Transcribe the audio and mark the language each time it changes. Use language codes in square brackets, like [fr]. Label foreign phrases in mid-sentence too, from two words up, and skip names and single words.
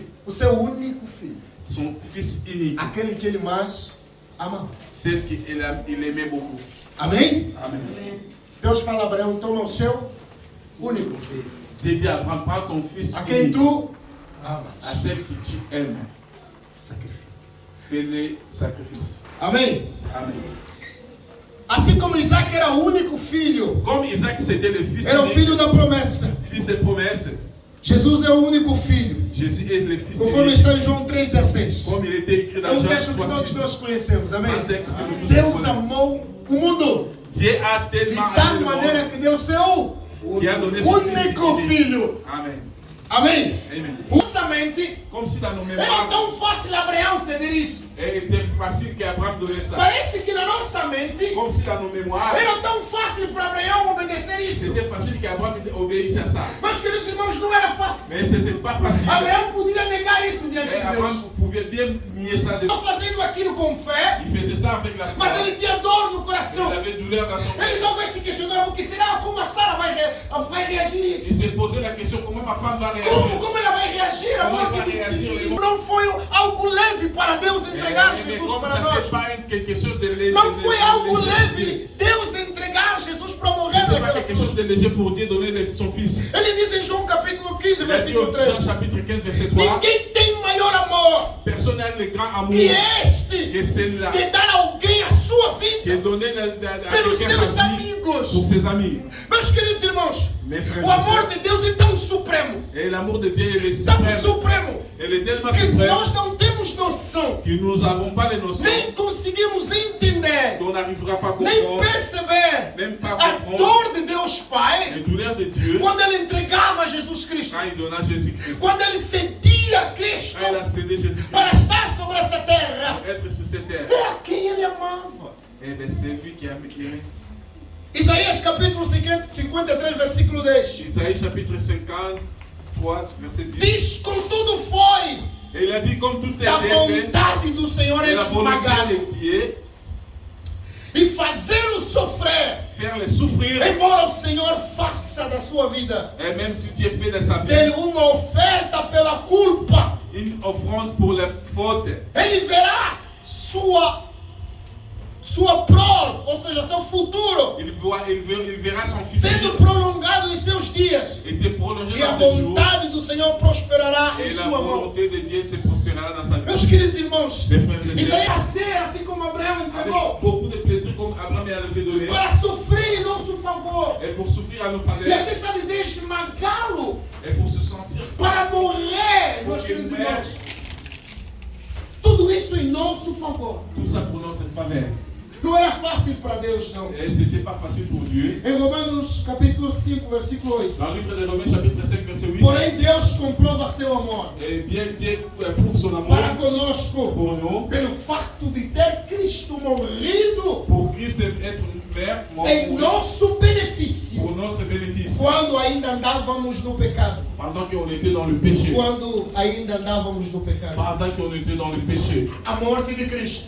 [pt] o seu único filho, [fr] son Fils unique, [pt] aquele que ele mais ama. [fr] celle qu'il aimait beaucoup. [pt] Amém? [fr] Amen. [pt] Deus fala a Abraão, toma o seu único filho, [fr] Dieu dit à Abraham, prends ton Fils [pt] a quem [fr] unique, [pt] tu amas. [fr] à celle que tu aimes, [pt] Sacrifício. [fr] fais-le sacrifice. [pt] Amém? [fr] Amen. [pt] Assim como Isaac era o único filho, [fr] Comme Isaac c'était le Fils [pt] era o [fr] unique, [pt] filho da promessa. [fr] Fils de promesse, [pt] Jesus é o único filho, [fr] Jésus est le Fils [pt] conforme [fr] unique, [pt] está em João 3,16. [fr] comme il était écrit [pt] É [fr] dans [pt] um [fr] Jean [pt] texto que todos [fr] 3:6. [pt] nós conhecemos, amém? [fr] Un texte que nous tous [pt] Deus [fr] connaissons. [pt] amou o mundo [fr] Dieu a [pt] de [fr] tellement [pt] tal [fr] aimé le [pt] maneira [fr] monde [pt] que deu seu [fr] qui a donné son Fils [pt] único [fr] unique. [pt] filho. [fr] Amen. [pt] Amém? [fr] Amen. [pt] Justamente, [fr] Comme si dans nos [pt] era [fr] mémoires, [pt] tão fácil Abraão ceder isso. [fr] il était facile qu'Abraham donnait ça. [pt] Parece que na nossa mente, [fr] Comme si dans nos mémoires, [pt] era tão fácil para Abraão obedecer isso. [fr] c'était facile qu'Abraham obéississe à ça. [pt] Mas, queridos irmãos, não era fácil. [fr] Mais c'était pas facile. [pt] Abraão poderia negar isso diante [fr] Et [pt] de Deus. [fr] Abraham pouvait bien nier ça. [pt] Estava fazendo aquilo com fé, [fr] Il faisait ça avec la foi. [pt] mas ele tinha dor no coração. [fr] Il avait douleur dans son [pt] Ele [fr] cœur. [pt] talvez se questionava o que será, como a Sara vai reagir [fr] Il [pt] isso. [fr] s'est posé la question comment ma femme va réagir. [pt] Como ela vai reagir a Como morte vai de reagir, Filho? irmão? Não foi algo leve para Deus entregar [fr] Mais [pt] Jesus [fr] comme [pt] para [fr] ça [pt] nós. [fr] n'était pas quelque chose de léger. [pt] Não foi algo leve Deus entregar Jesus para morrer [fr] C'était pas [pt] naquela [fr] quelque chose [pt] cruz. [fr] de léger pour Dieu donner son fils. [pt] Ele diz em João capítulo 15, [fr] Il a dit au [pt] versículo [fr] Jean [pt] 13: [fr] chapitre 15 verset 3. [pt] Ninguém tem maior amor [fr] Personne n'a le grand amour [pt] que este [fr] que celle-là. [pt] de dar a alguém a sua [fr] Qui est [pt] vida [fr] donné à [pt] pelos [fr] quelqu'un [pt] seus [fr] sa vie pour [pt] amigos. [fr] ses amis. [pt] Meus queridos irmãos, [fr] Mes frères [pt] o [fr] et [pt] amor [fr] sœurs. [pt] de Deus é tão supremo, [fr] Et l'amour de Dieu, il est [pt] tão [fr] suprême. [pt] supremo, [fr] Il est tellement [pt] que [fr] suprême [pt] nós não temos noção, [fr] que nous n'avons pas les notions, [pt] nem conseguimos entender, [fr] qu'on n'arrivera pas à [pt] nem [fr] comprendre, [pt] perceber [fr] même pas [pt] a [fr] comprendre [pt] dor de Deus Pai [fr] les douleurs de Dieu [pt] quando Ele entregava Jesus Cristo, [fr] quand il donna Jésus-Christ. [pt] quando Ele cedia Cristo [fr] Quand il a cédé Jésus-Christ [pt] para estar sobre essa terra. [fr] pour être sur cette terre. [pt] É a quem Ele amava. [fr] Et bien c'est lui qui a aimé. [pt] Isaías capítulo 53, versículo 10. [fr] Isaïe chapitre 53, verset 10. [pt] Diz: contudo foi [fr] Et il a dit comme tout est [pt] da [fr] fait, [pt] vontade do Senhor [fr] et la volonté [pt] esmagá-lo [fr] de Dieu, [pt] e fazê-lo sofrer, [fr] faire-le souffrir, [pt] embora o Senhor faça da sua vida [fr] et même si Dieu fait de sa vie [pt] dele uma oferta pela culpa, [fr] une offrande pour la faute, [pt] ele verá sua prole, ou seja, seu futuro, [fr] il verra son fils [pt] sendo prolongado em seus dias, [fr] était prolongé [pt] e a [fr] dans ses jours, [pt] vontade do Senhor prosperará em [fr] et la [pt] sua mão. [fr] volonté de Dieu se prospérera dans sa vie. [pt] Meus queridos irmãos, [fr] Mes frères et sœurs, [pt] Isaías ser assim como Abraão [fr] avec [pt] entregou, [fr] beaucoup de plaisir comme Abraham avait donné, [pt] para sofrer em nosso favor. [fr] et pour souffrir à nos [pt] E [fr] faveurs, [pt] aqui está a dizer esmagá-lo [fr] et pour se sentir, [pt] para morrer [fr] pour [pt] nos queridos [fr] une mère. [pt] irmãos. Tudo isso em nosso favor. [fr] Tout ça pour notre faveur. [pt] Não era fácil para Deus, não. [fr] Et c'était pas facile pour Dieu. [pt] Em Romanos capítulo 5, versículo 8. [fr] Dans le livre de Romains, chapitre 5, verset 8. [pt] Porém, Deus comprova seu amor [fr] Et bien Dieu prouve son amour [pt] para conosco [fr] pour nous. [pt] pelo facto de ter Cristo morrido [fr] Pour Christ être mère, [pt] em nosso benefício, [fr] pour notre bénéfice. [pt] quando ainda andávamos no pecado. [fr] Pendant qu'on était dans le péché. [pt] Quando ainda andávamos no pecado. [fr] Pendant qu'on était dans le péché. [pt] A morte de Cristo,